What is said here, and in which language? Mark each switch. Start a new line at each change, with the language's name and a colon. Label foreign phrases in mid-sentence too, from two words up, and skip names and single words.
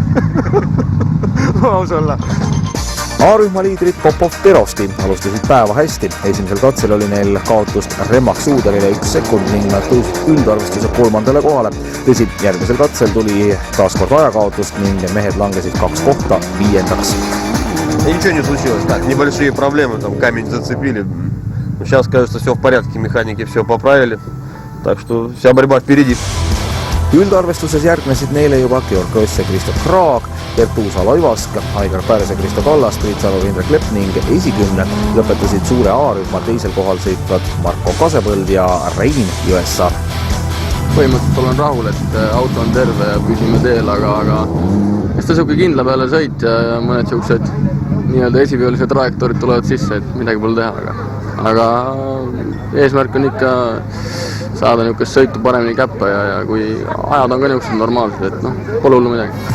Estonian: Aus olla. A-rühma liidrid Popov Perosti alustasid päeva hästi. Esimesel katsel oli neil kaotust Remak Suuderile 1 sekund ning nad tõusid üldarvestuse 3. kohale. Tõsi, järgmisel katsel tuli taaskord ajakaotust ning mehed langesid 2 kohta 5.
Russian: Ничего не случилось, так, небольшие проблемы, там камень зацепили. Сейчас, кажется, все в порядке, механики все поправили, так что вся борьба впереди.
Estonian: Üldarvestuses järgnesid neile juba Georg Köss ja Kristo Kraag, Pertuusa Loivask, Aigar Pääres ja Kristo Kallas, Priit Saru, Indrek Lepp ning esikümne lõpetasid suure A-rühma 2. kohal sõitvad Marko Kasepõld ja Rein Jõessaar. Põhimõtteliselt olen rahul, et auto on terve ja püsime teel, aga ta siuke kindla peale sõit ja mõned siuksed nii-öelda esiviolised trajektoorid tulevad sisse, et midagi pole teha, aga eesmärk on ikka saada niisugust sõitu paremini käppa ja kui ajad on ka niisugused normaalsed, et pole hullu midagi.